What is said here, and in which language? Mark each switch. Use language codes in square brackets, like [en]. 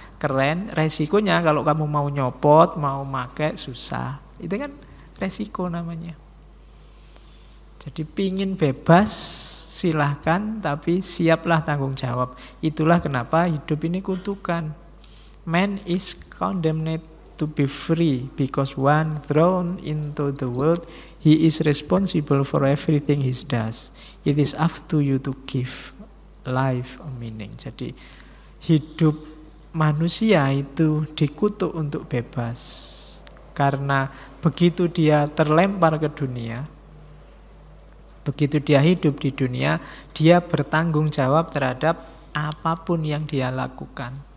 [id] Keren, resikonya kalau kamu mau nyopot, mau pakai, susah. Itu kan resiko namanya. Jadi pingin bebas, silahkan, tapi siaplah tanggung jawab. Itulah kenapa hidup ini kutukan. [en] Man is condemned to be free, because when thrown into the world, he is responsible for everything he does. It is up to you to give life a meaning. [id] Jadi hidup manusia itu dikutuk untuk bebas. Karena begitu dia terlempar ke dunia, begitu dia hidup di dunia, dia bertanggung jawab terhadap apapun yang dia lakukan.